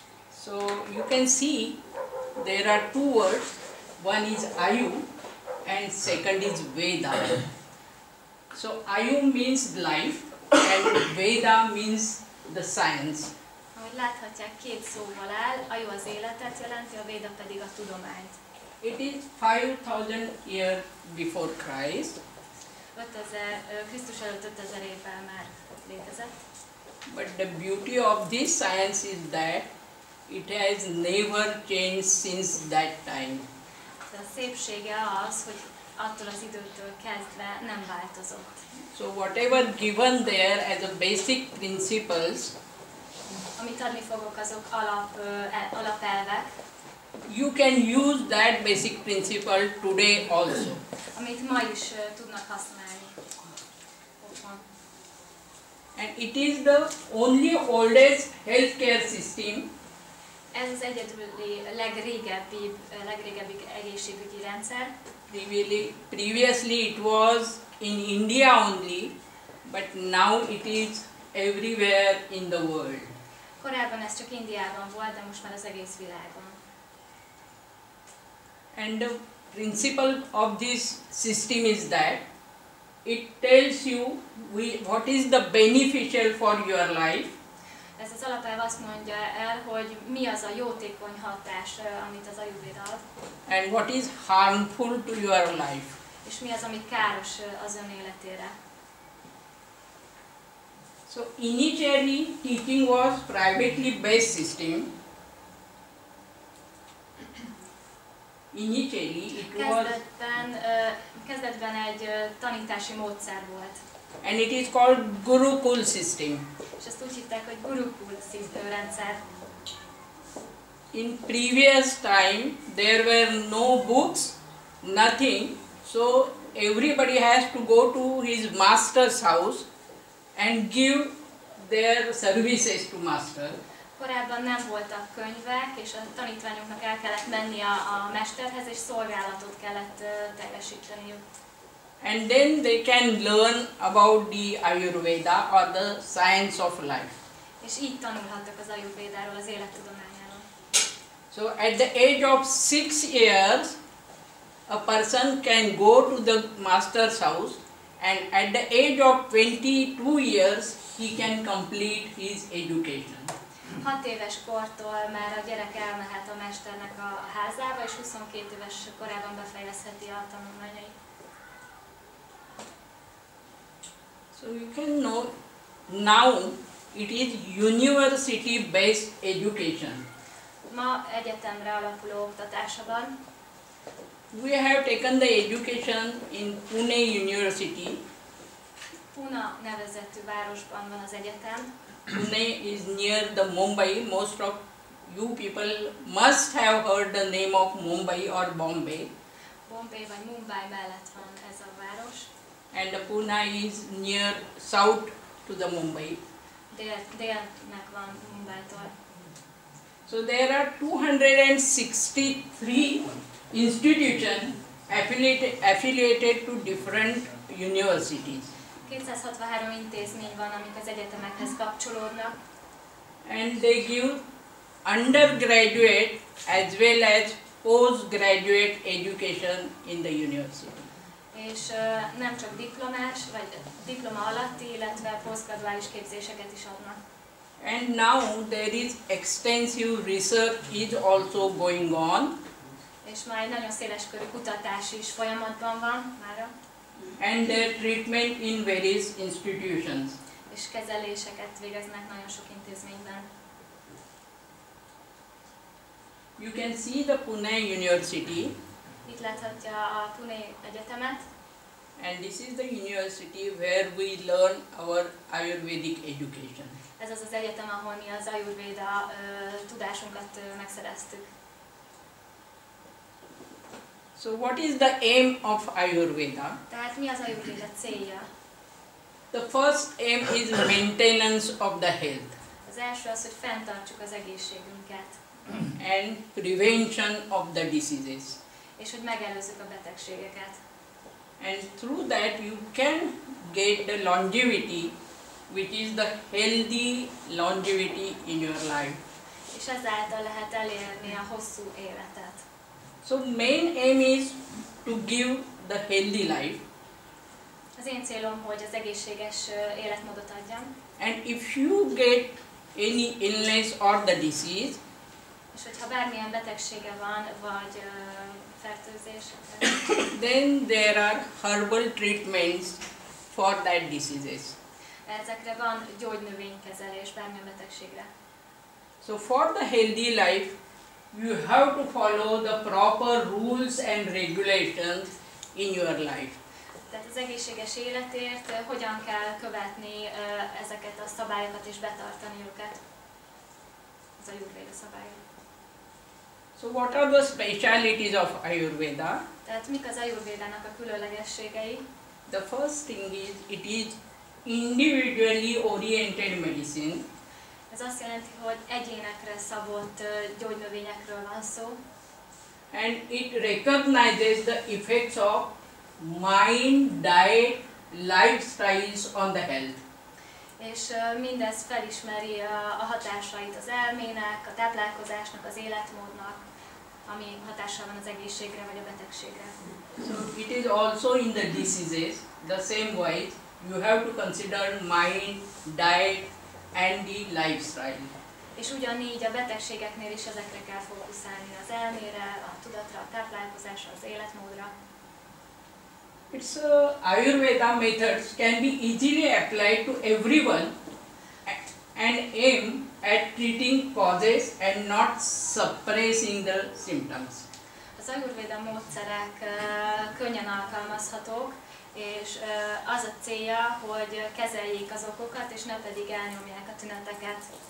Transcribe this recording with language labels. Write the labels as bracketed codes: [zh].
[en] So you can see there are two words. One is Ayu and second is Veda. So Ayu means life and Veda means the science. [hu] Ahogy láthatják, két szóval áll, Aju az életet jelenti, a Véda pedig a tudományt. [en] It is 5000 years before Christ. [hu] 5000, Krisztus előtt 5000 évvel már létezett. [en] But the beauty of this science is that it has never changed since that time. [hu] De a szépsége az, hogy attól az időtől kezdve nem változott. [en] So whatever given there as a basic principles, [hu] Amit adni fogok, azok alapelvek, [en] you can use that basic principle today also. [hu] amit ma is tudnak használni. Otthon. [en] And it is the only oldest healthcare system [hu] Ez az egyedüli legrégebbi egészségügyi rendszer. [en] Previously it was in India only, but now it is everywhere in the world. [hu] Korábban ez csak Indiában volt, de most már az egész világon. [en] And the principle of this system is that it tells you what is the beneficial for your life. [hu] Ez az alapelv azt mondja el, hogy mi az a jótékony hatás, amit az Ajurvéda ad, [en] And what is harmful to your life. [hu] és mi az, ami káros az ön életére. [en] So initially teaching was privately based system. Initially it was, [hu] Kezdetben egy tanítási módszer volt, [en] and it is called Gurukul system. [hu] és ezt úgy hívták, hogy Gurukul rendszer. [en] In previous time there were no books, nothing, so everybody has to go to his master's house and give their services to master. [hu] Korábban nem voltak könyvek, és a tanítványoknak el kellett menni a mesterhez, és szolgálatot kellett teljesíteniük. [en] And then they can learn about the Ajurveda or the science of life. [hu] És így tanulhattak az Ajurvédáról, az élettudományáról. [en] So at the age of 6 years, a person can go to the master's house, and at the age of 22 years, he can complete his education. [hu] 6 éves kortól már a gyerek elmehet a mesternek a házába, és 22 éves korában befejezheti a tanulmányait. [en] So you can know now it is university-based education. [hu] Ma egyetemre alapuló oktatása van. [en] We have taken the education in Pune University. [hu] Puna nevezetű városban van az egyetem. [en] Pune is near the Mumbai. Most of you people must have heard the name of Mumbai or Bombay. [hu] Bombay vagy Mumbai mellett van ez a város. [en] And the Pune is near south to the Mumbai. [hu] Délnek van Mumbaitól. [en] So there are 263 institutions affiliated to different universities. [hu] 263 intézmény van, amik az egyetemekhez kapcsolódnak. [en] And they give undergraduate as well as postgraduate education in the university. [hu] És nem csak diplomás, vagy diploma alatti, illetve posztgraduális képzéseket is adnak. [en] And now there is extensive research is also going on. [hu] És már egy nagyon széleskörű kutatás is folyamatban van mára. [en] And their treatment in various institutions. [hu] És kezeléseket végeznek nagyon sok intézményben. [en] You can see the Pune University. [hu] Itt láthatja a Pune Egyetemet. [en] And this is the university where we learn our Ayurvedic education. [hu] Ez az az egyetem, ahol mi az Ajurvéda tudásunkat megszereztük. [en] So what is the aim of Ayurveda? [hu] Tehát mi az Ajurvéda célja? [en] The first aim is maintenance of the health [hu] Az első az, hogy fenntartsuk az egészségünket, [en] and prevention of the diseases. [hu] és hogy megelőzzük a betegségeket. [en] And through that you can get the longevity, which is the healthy longevity in your life. [hu] És ezáltal lehet elérni a hosszú életet. [en] So main aim is to give the healthy life. [hu] Az én célom, hogy az egészséges életmódot adjam. [en] And if you get any illness or the disease, [hu] És hogyha bármilyen betegsége van, vagy fertőzés, [en] then there are herbal treatments for that diseases. [hu] ezekre van gyógynövénykezelés bármilyen betegségre. [en] So for the healthy life, you have to follow the proper rules and regulations in your life. [hu] Tehát az egészséges életért hogyan kell követni ezeket a szabályokat és betartani őket? Az Ajurvéda szabályok. [en] So what are the specialities of Ayurveda? [hu] Tehát mik az Ajurvédának a különlegességei? [en] The first thing is it is individually oriented medicine. [hu] Ez azt jelenti, hogy egyénekre szabott gyógynövényekről van szó. [en] And it recognizes the effects of mind, diet, lifestyles on the health. [hu] És mindez felismeri a hatásait az elmének, a táplálkozásnak, az életmódnak, ami hatással van az egészségre vagy a betegségre. [en] So it is also in the diseases, the same way you have to consider mind, diet and the lifestyle. [hu] És ugyanígy a betegségeknél is ezekre kell fókuszálni, az elmére, a tudatra, a táplálkozásra, az életmódra. [en] Its Ayurveda methods can be easily applied to everyone and aim at treating causes and not suppressing the symptoms. [hu] Az Ajurvéda módszerek könnyen alkalmazhatók, és az a célja, hogy kezeljék az okokat, és ne pedig elnyomják a tüneteket.